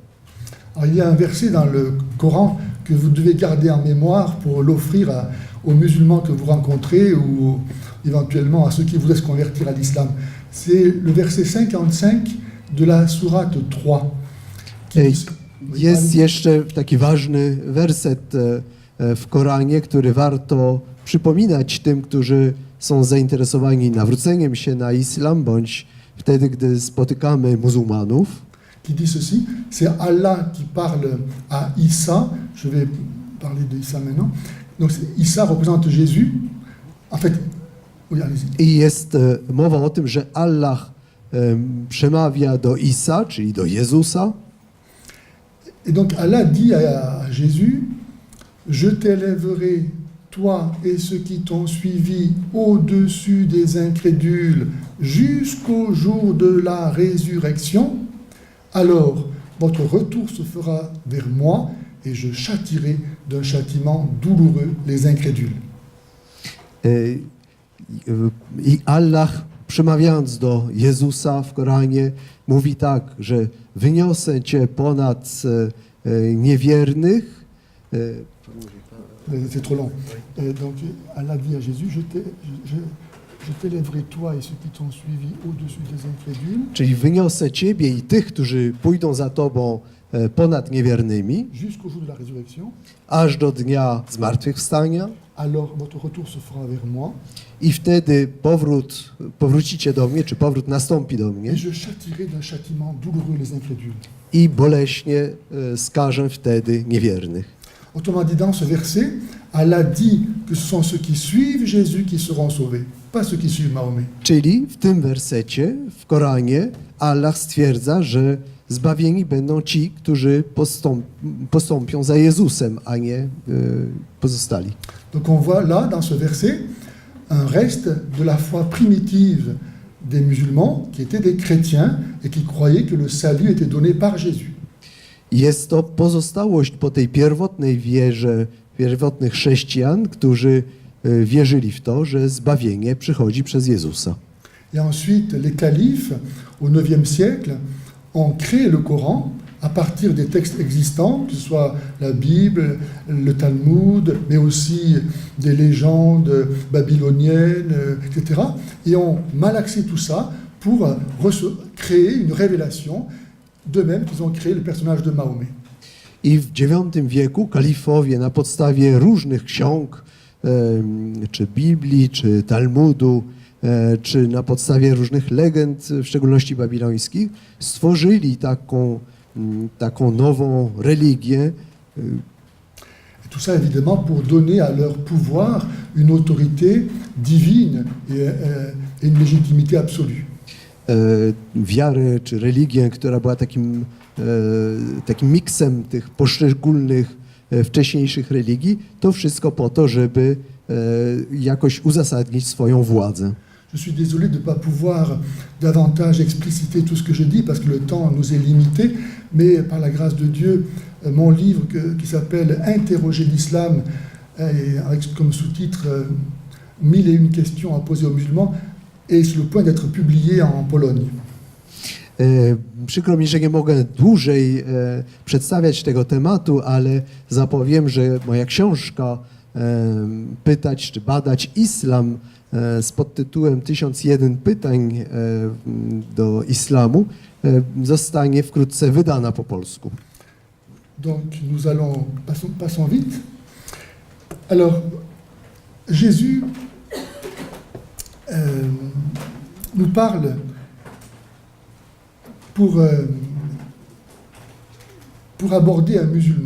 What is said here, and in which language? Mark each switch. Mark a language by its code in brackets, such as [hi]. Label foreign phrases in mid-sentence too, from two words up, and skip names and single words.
[fr] Alors, il y a un verset dans le Coran que vous devez garder en mémoire pour l'offrir aux musulmans que vous rencontrez ou éventuellement à ceux qui voudraient se convertir à l'islam. C'est le verset 55 de la sourate 3. [pl] Jest jeszcze taki ważny werset w Koranie, który warto przypominać tym, którzy są zainteresowani nawróceniem się na islam, bądź wtedy, gdy spotykamy muzułmanów. [fr] Qui dit ceci, c'est Allah qui parle à Issa, je vais parler de Issa maintenant, donc Issa représente Jésus, en fait, oui, allez-y. [pl] I jest mowa o tym, że Allah przemawia do Isa, czyli do Jezusa. [fr] Et donc Allah dit à Jésus, je t'élèverai toi et ceux qui t'ont suivi au-dessus des incrédules jusqu'au jour de la résurrection, alors votre retour se fera vers moi et je châtierai d'un châtiment douloureux les incrédules. [pl] I Allah, przemawiając do Jezusa w Koranie, mówi tak, że wyniosę cię ponad niewiernych. [fr] C'est trop long. Donc Allah dit à Jésus, je t'élèverai toi et ceux qui t'ont suivi au-dessus des incrédules. [pl] Czyli wyniosę ciebie i tych, którzy pójdą za tobą ponad niewiernymi, [fr] jusqu'au jour de la résurrection. [pl] aż do dnia zmartwychwstania. [fr] Alors votre retour se fera vers moi. [pl] I wtedy powrócicie do mnie, czy powrót nastąpi do mnie. [fr] Et je châtierai d'un châtiment douloureux les incrédules. [pl] I boleśnie skażę wtedy niewiernych. [fr] Autrement dit, dans ce verset, Allah dit que ce sont ceux qui suivent Jésus qui seront sauvés, pas ceux qui suivent Mahomet. [pl] Czyli w tym wersecie, w Koranie, Allah stwierdza, że zbawieni będą ci, którzy postąpią za Jezusem, a nie pozostali. [fr] Donc on voit là, dans ce verset, un reste de la foi primitive des musulmans, qui étaient des chrétiens et qui croyaient que le salut était donné par Jésus. [pl] Jest to pozostałość po tej pierwotnej wierze, pierwotnych chrześcijan, którzy wierzyli w to, że zbawienie przychodzi przez Jezusa. [fr] Et ensuite, les califes, au IXe siècle, ont créé le Coran à partir des textes existants, que ce soit la Bible, le Talmud, mais aussi des légendes babyloniennes, etc. Et ont malaxé tout ça pour créer une révélation, de même qu'ils ont créé le personnage de Mahomet. [pl] I w IX wieku kalifowie na podstawie różnych ksiąg, czy Biblii, czy Talmudu, czy na podstawie różnych legend, w szczególności babilońskich, stworzyli taką nową religię. [fr] Et tout ça évidemment pour donner à leur pouvoir une autorité divine et une légitimité absolue. [pl] Wiarę czy religię, która była takim miksem tych poszczególnych wcześniejszych religii, to wszystko po to, żeby jakoś uzasadnić swoją władzę. [fr] Je suis désolé de ne pas pouvoir davantage expliciter tout ce que je dis parce que le temps nous est limité, mais par la grâce de Dieu, mon livre qui s'appelle Interroger l'islam, avec comme sous-titre 1001 questions à poser aux musulmans, est sur le point d'être publié en Pologne. [pl] Przykro mi, że nie mogę dłużej przedstawiać tego tematu, ale zapowiem, że moja książka Pytać czy badać islam z podtytułem 1001 pytań do islamu zostanie wkrótce wydana po polsku. [fr] Donc nous allons, passons vite. Alors, Jésus nous parle pour aborder un musulman.